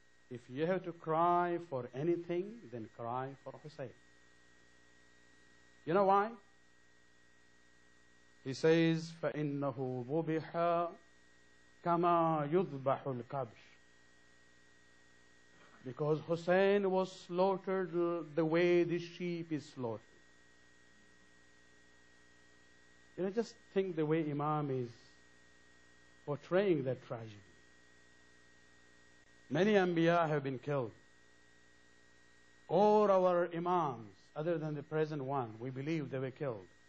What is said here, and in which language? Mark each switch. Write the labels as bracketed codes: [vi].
[en] If you have to cry for anything, then cry for Hussein. You know why? He says, [ar] فَإِنَّهُ ذُبِحَ كَمَا يُذْبَحُ الْكَبْشِ. [en] Because Hussein was slaughtered the way the sheep is slaughtered. You know, just think the way Imam is portraying that tragedy. Many Anbiya have been killed. All our Imams, other than the present one, we believe they were killed.